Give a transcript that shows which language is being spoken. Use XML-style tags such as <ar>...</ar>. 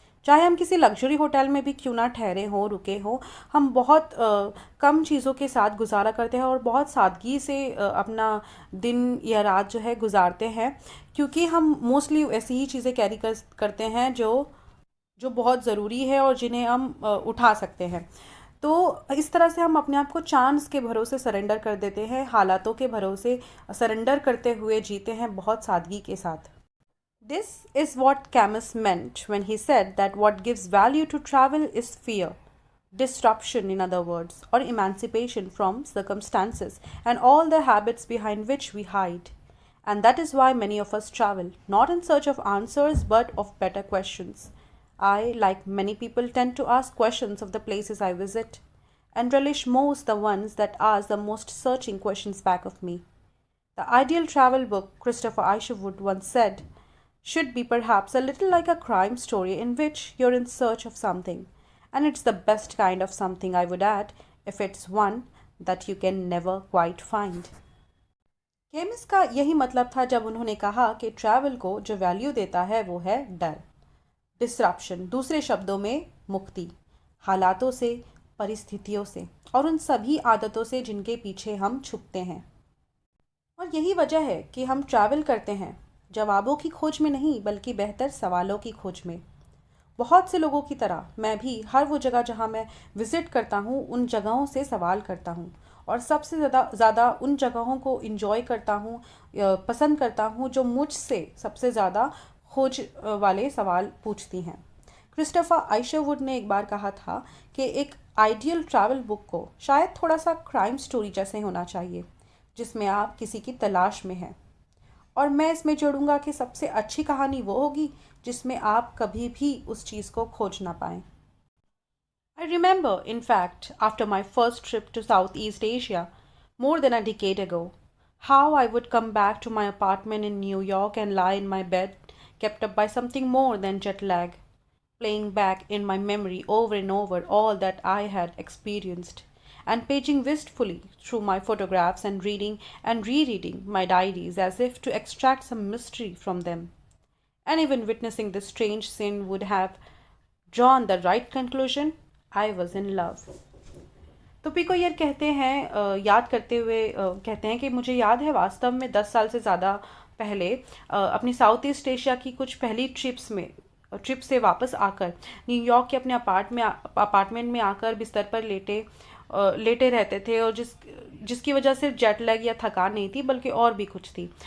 <hi>चाहे हम किसी लग्जरी होटल में भी क्यों ना ठहरे हों, रुके हों, हम बहुत कम चीज़ों के साथ गुजारा करते हैं और बहुत सादगी से अपना दिन या रात जो है गुजारते हैं, क्योंकि हम मोस्टली ऐसी ही चीज़ें कैरी करते हैं जो जो बहुत ज़रूरी है और जिन्हें हम उठा सकते हैं। तो इस तरह से हम अपने आप को चांस के भरोसे सरेंडर कर देते हैं, हालातों के भरोसे सरेंडर करते हुए जीते हैं बहुत सादगी के साथ।</hi> <en>This is what Camus meant when he said that what gives value to travel is fear, disruption, in other words, or emancipation from circumstances and all the habits behind which we hide. And that is why many of us travel, not in search of answers but of better questions. I, like many people, tend to ask questions of the places I visit, and relish most the ones that ask the most searching questions back of me. The ideal travel book, Christopher Isherwood once said, should be perhaps a little like a crime story in which you're in search of something. And it's the best kind of something, I would add, if it's one that you can never quite find.</en> <hi>Cummins का यही मतलब था जब उन्होंने कहा कि travel को जो वैल्यू देता है वो है डर, डिस्ट्रप्शन, दूसरे शब्दों में मुक्ति, हालातों से, परिस्थितियों से और उन सभी आदतों से जिनके पीछे हम छुपते हैं। और यही वजह है कि हम ट्रैवल करते हैं, जवाबों की खोज में नहीं बल्कि बेहतर सवालों की खोज में। बहुत से लोगों की तरह मैं भी हर वो जगह जहाँ मैं विज़िट करता हूँ उन जगहों से सवाल करता हूँ, और सबसे ज़्यादा उन जगहों को इन्जॉय करता हूँ, पसंद करता हूँ जो मुझसे सबसे ज़्यादा खोज वाले सवाल पूछती हैं। क्रिस्टोफर आइशरवुड ने एक बार कहा था कि एक आइडियल ट्रैवल बुक को शायद थोड़ा सा क्राइम स्टोरी जैसे होना चाहिए, जिसमें आप किसी की तलाश में हैं। और मैं इसमें जोड़ूंगा कि सबसे अच्छी कहानी वो होगी जिसमें आप कभी भी उस चीज़ को खोज ना पाएं।</hi> <en>I remember, in fact, after my first trip to Southeast Asia, more than a decade ago, how I would come back to my apartment in New York and lie in my bed, kept up by something more than jet lag, playing back in my memory over and over all that I had experienced, and paging wistfully through my photographs and reading and rereading my diaries as if to extract some mystery from them. Anyone witnessing this strange scene would have drawn the right conclusion. I was in love.</en> <hi>तो pico यार कहते हैं याद करते हुए कहते हैं कि मुझे याद है वास्तव में 10 साल से ज़्यादा पहले अपनी साउथ ईस्ट एशिया की कुछ पहली ट्रिप से वापस आकर न्यूयॉर्क के अपने अपार्टमेंट में आकर बिस्तर पर लेटे रहते थे, और जिसकी वजह से जेट लैग या थकान नहीं थी बल्कि और भी कुछ थी।</hi>